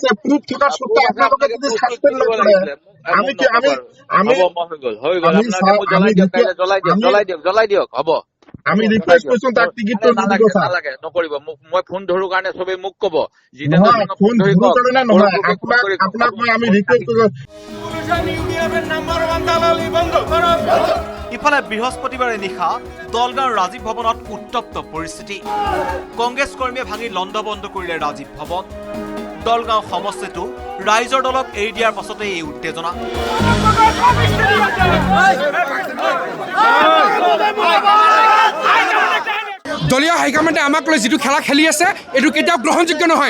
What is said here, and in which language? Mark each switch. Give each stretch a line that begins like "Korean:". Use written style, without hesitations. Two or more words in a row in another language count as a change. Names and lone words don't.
Assamese: প্ৰুফ থকা সত্ত্বেও আপোনালোকে যদি সাসপেন্ড নকৰে আমি হৈ গ'ল আপোনালোকে জ্বলাই দিয়ক হ'ব। আমি ৰিকুৱেষ্ট কৰিছো তাক টিকিটটো নিদিব ছাৰ। নালাগে, নকৰিব। মই ফোন ধৰো কাৰণে চবে মোক ক'ব ফোন ধৰো কাৰণে নহয়, আপোনাক মই আমি ৰিকুৱেষ্ট কৰিছো।
Bangla: রকিবুল হোসেন ইউডিএফের নাম্বার 1 দালালি বন্ধ করো।
Assamese: ইফালে বৃহস্পতিবাৰে নিশা দলগাঁৱৰ ৰাজীৱ ভৱনত উত্তপ্ত পৰিস্থিতি। কংগ্ৰেছ কৰ্মীয়ে ভাঙি লণ্ডভণ্ড কৰিলে ৰাজীৱ ভৱন। দলগাঁও সমষ্টিটো ৰাইজৰ দলক এৰি দিয়াৰ পাছতে এই উত্তেজনা। দলীয় হাইকমাণ্ডে আমাক লৈ যিটো খেলা খেলি আছে এইটো কেতিয়াও গ্ৰহণযোগ্য নহয়।